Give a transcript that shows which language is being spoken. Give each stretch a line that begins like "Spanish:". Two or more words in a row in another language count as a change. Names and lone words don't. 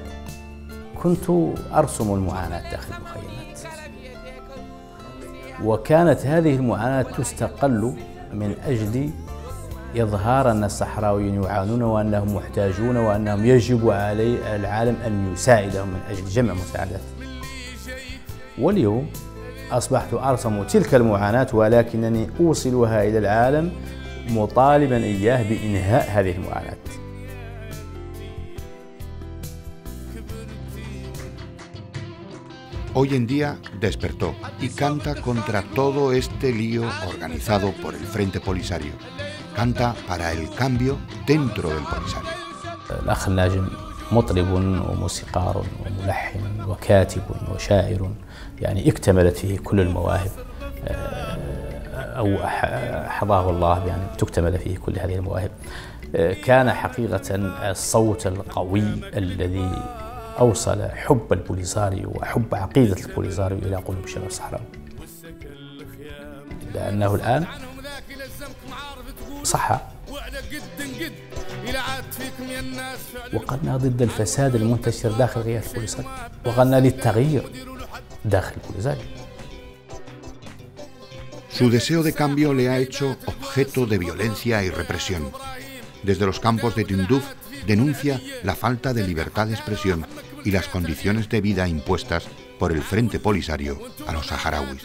Arabic: كنت أرسم المعاناة داخل المخيمات، وكانت هذه المعاناة تستقل من أجل إظهار أن الصحراويين يعانون وأنهم محتاجون وأنهم يجب على العالم أن يساعدهم من أجل جمع مساعدات. واليوم أصبحت أرسم تلك المعاناة ولكنني أوصلها إلى العالم مطالبا إياه بإنهاء هذه المعاناة.
Spanish: Hoy en día despertó y canta contra todo este lío organizado por el Frente Polisario. Canta para el cambio dentro del Polisario.
Arabic: الأخ الناجم مطرب وموسيقار وملحن وكاتب وشاعر، يعني اكتملت فيه كل المواهب، أو حظاه الله بأن تكتمل فيه كل هذه المواهب. كان حقيقة الصوت القوي الذي أوصل حب البوليساريو وحب عقيدة البوليساريو إلى قلوب الشباب الصحراوي، لأنه الآن صح وقلنا ضد الفساد المنتشر داخل غياب البوليساريو، وقلنا للتغيير داخل البوليساريو.
Spanish: Su deseo de cambio le ha hecho objeto de violencia y represión. Desde los campos de Tindouf denuncia la falta de libertad de expresión y las condiciones de vida impuestas por el Frente Polisario a los saharauis.